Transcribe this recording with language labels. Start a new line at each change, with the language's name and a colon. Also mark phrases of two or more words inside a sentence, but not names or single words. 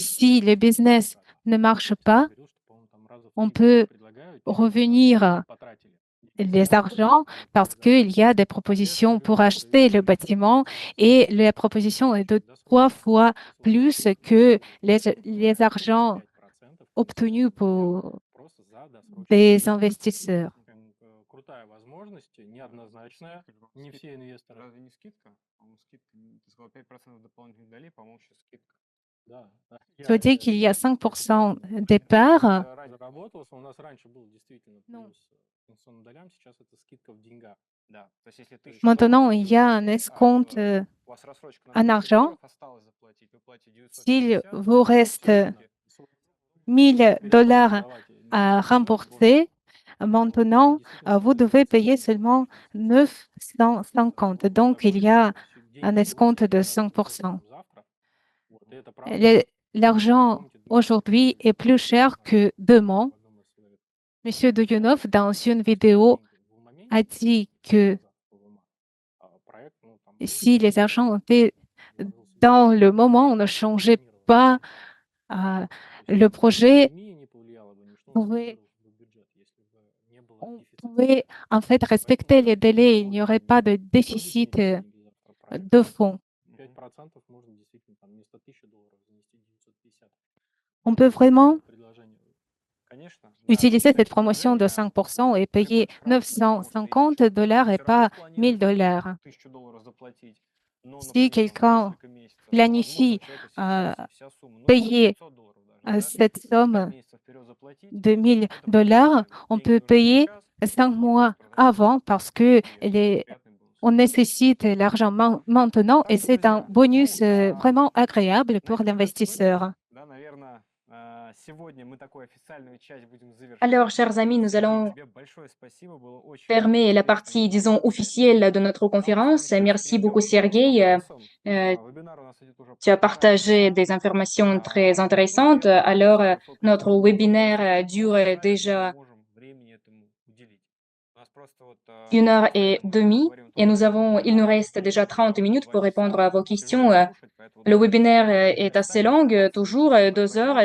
French: si le business ne marche pas, on peut revenir les argents parce qu'il y a des propositions pour acheter le bâtiment et la proposition est de 3 fois plus que les argents obtenus pour des investisseurs. Ça veut dire qu'il y a 5% des parts. Non.
Russian: инвестиционным долям сейчас это скидка в деньгах. Да. То есть, если 1000
French: Maintenant, il
Russian: долларов
French: y a
Russian: вы,
French: un escompte
Russian: у вас рассрочка на
French: en
Russian: 1000
French: argent.
Russian: долларов осталось заплатить, вы платите
French: S'il
Russian: 950,
French: vous reste
Russian: скидки.
French: 1000 dollars
Russian: Давайте,
French: à
Russian: небольшой срок,
French: rembourser,
Russian: вот,
French: maintenant,
Russian: действительно
French: vous
Russian: сейчас
French: devez
Russian: это
French: payer
Russian: скидка.
French: seulement 950. Donc, il y a un escompte de 5%.
Russian: Завтра. Вот, и это правда.
French: Le- L'argent aujourd'hui est plus cher que demain. Monsieur Douyounov, dans une vidéo, a dit que si les argents étaient dans le moment, on ne changeait pas le projet, on pouvait en fait respecter les délais, il n'y aurait pas de déficit de fonds.
Russian: 5% можно действительно там вместо 1000 долларов занести 950.
French: On peut vraiment
Russian: Предложение. Конечно.
French: utiliser cette promotion de 5% et payer 950 dollars et pas 1000 dollars.
Russian: 1000 долларов заплатить. Но,
French: Si
Russian: например, там,
French: quelqu'un
Russian: несколько месяцев,
French: planifie
Russian: возможно, человека сейчас и вся сумма, ну,
French: payer
Russian: 500 долларов даже, да,
French: cette
Russian: 5
French: somme
Russian: месяцев вперед заплатить,
French: de 1000
Russian: это будет
French: dollars,
Russian: нормально.
French: on
Russian: Деньги
French: peut
Russian: нужны
French: payer
Russian: сейчас,
French: 5 mois avant parce que
Russian: приятный бонус.
French: on nécessite l'argent maintenant et c'est un bonus vraiment agréable pour l'investisseur.
Russian: Да, наверное, сегодня мы такую официальную часть будем завершать.
French: Alors, chers amis, nous allons
Russian: Тебе большое спасибо, было очень
French: fermer la partie, disons, officielle de notre conférence. Merci beaucoup, Sergei.
Russian: Вебинар у нас идет уже
French: Tu as partagé des informations très intéressantes. Alors, notre webinaire dure déjà 1h30 et il nous reste déjà 30 minutes pour répondre à vos questions. Le webinaire est assez long, toujours 2 heures.